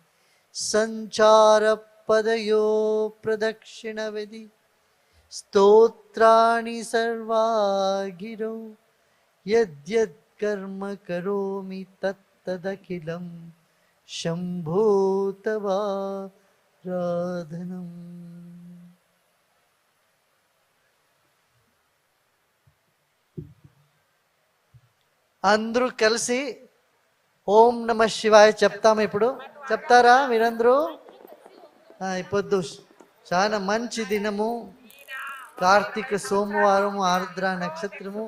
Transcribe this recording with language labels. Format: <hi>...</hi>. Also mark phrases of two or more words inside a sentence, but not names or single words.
<sa>संचारपदयो प्रदक्षिणविधि स्तोत्राणि सर्वा गिरौ यद्यत् कर्म करोमि तत्तदखिलं शम्भो तवाराधनम्।</sa> <te>అందరూ కలిసి</te> <sa>ఓం నమ శివాయ</sa> <te>చెప్తాము. ఇప్పుడు చెప్తారా మీరందరూ? పొద్దు చాలా మంచి దినము, కార్తీక సోమవారము, ఆర్ద్ర నక్షత్రము.</te>